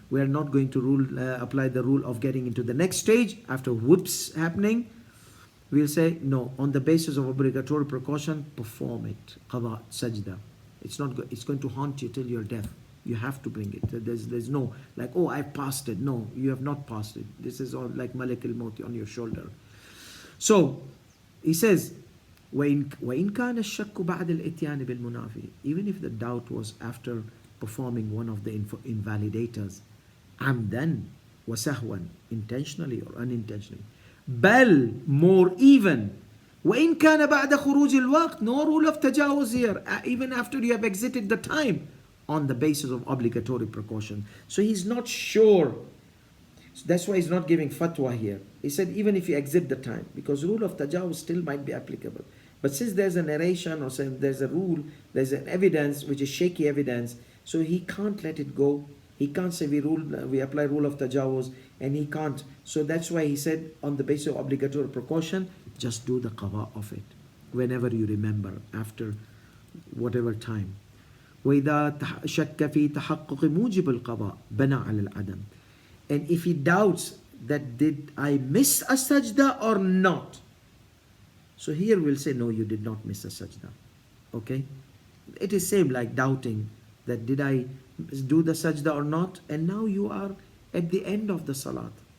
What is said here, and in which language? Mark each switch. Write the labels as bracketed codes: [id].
[en] We are not going to apply the rule of getting into the next stage after happening. We'll say, no, on the basis of obligatory precaution, perform it. Qada, sajda. It's going to haunt you till your death. You have to bring it. There's no, like, oh, I've passed it. No, you have not passed it. This is all like Malik al-Maut on your shoulder. So, he says, [ar] وَإِن كَانَ الشَّكُّ بَعْدَ الْإِتْيَانِ بِالْمُنَافِي. [en] Even if the doubt was after performing one of the invalidators, [ar] عَمْدًا وَسَهْوًا, [en] intentionally or unintentionally. [ar] بل, [en] more even, [ar] وَإِن كَانَ بَعْدَ خُرُوجِ الْوَقْتِ. [en] No rule of tajawuz here, even after you have exited the time, on the basis of obligatory precaution. So he's not sure. So that's why he's not giving fatwa here. He said even if you exit the time, because rule of tajawuz still might be applicable. But since there's a narration or there's a rule, there's an evidence which is shaky evidence, so he can't let it go. He can't say we apply rule of tajawuz, and he can't. So that's why he said on the basis of obligatory precaution, just do the qada of it whenever you remember, after whatever time. [ar] وإذا شك في تحقق موجب القضاء بنى على العدم. [en] And if he doubts that did I miss a sajda or not, so here we'll say no, you did not miss a sajda. Okay, it is same like doubting that did I do the sajda or not, and now you are at the end of the salat.